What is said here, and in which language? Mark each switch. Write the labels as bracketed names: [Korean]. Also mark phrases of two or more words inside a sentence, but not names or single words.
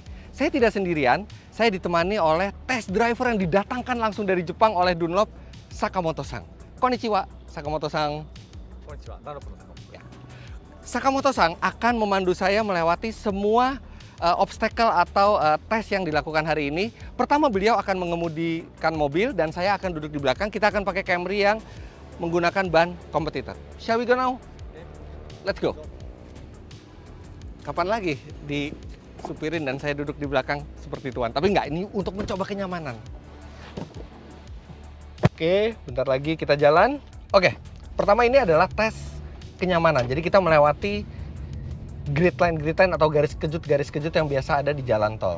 [Indonesian] Saya tidak sendirian, saya ditemani oleh test driver yang didatangkan langsung dari Jepang oleh Dunlop, Sakamoto-san. [Japanese] Konnichiwa, Sakamoto-san. Konnichiwa, [Indonesian] Ya. Sakamoto-san akan memandu saya melewati semua obstacle atau tes yang dilakukan hari ini. Pertama, beliau akan mengemudikan mobil dan saya akan duduk di belakang. Kita akan pakai Camry yang menggunakan ban kompetitor. [English] Shall we go now? Let's go. [Indonesian] Kapan lagi disupirin dan saya duduk di belakang seperti tuan? Tapi enggak, ini untuk mencoba kenyamanan. Oke, bentar lagi kita jalan. Oke, pertama ini adalah tes kenyamanan. Jadi kita melewati [English] grid line [Indonesian] atau garis kejut yang biasa ada di jalan tol.